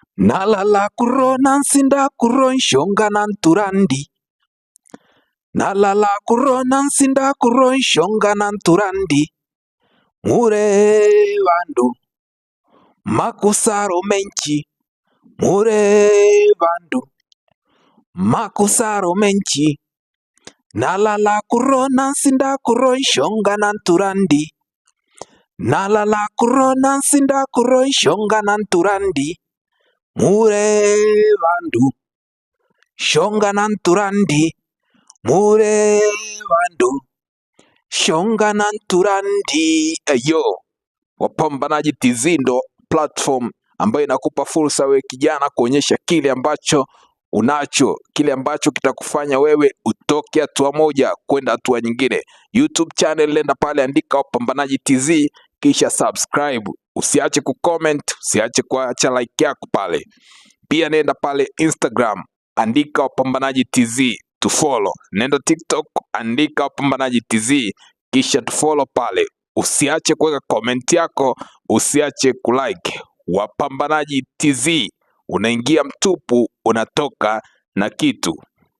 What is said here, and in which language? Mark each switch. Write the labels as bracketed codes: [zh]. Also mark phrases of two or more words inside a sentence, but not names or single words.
[sw] Nalala kuro nansinda kuro nshonga nanturandi. Nalala kuro nansinda kuro nshonga nanturandi. Mure vandu makusaro menchi. Mure vandu makusaro menchi. Nalala kuro nansinda kuro nshonga nanturandi. Nalala kuro nansinda kuro nshonga nanturandi. Mure vandu shonga nanturandi. Mure vandu shonga nanturandi. Eyo, Wapambanaji TZ ndo platform ambayo inakupa fursa wewe kijana kuonyesha kile ambacho unacho, kile ambacho kitakufanya wewe utoke hatua moja kwenda hatua nyingine. YouTube channel, nenda pale, andika Wapambanaji TZ kisha subscribe. Usiache kucomment, usiache kuacha like yako pale. Pia nenda pale Instagram, andika Wapambanaji TZ [en] to follow. [sw] Nenda TikTok, andika Wapambanaji TZ kisha [en] to follow [sw] pale. Usiache kuweka comment yako, usiache kulike. Wapambanaji TZ, unaingia mtupu, unatoka na kitu.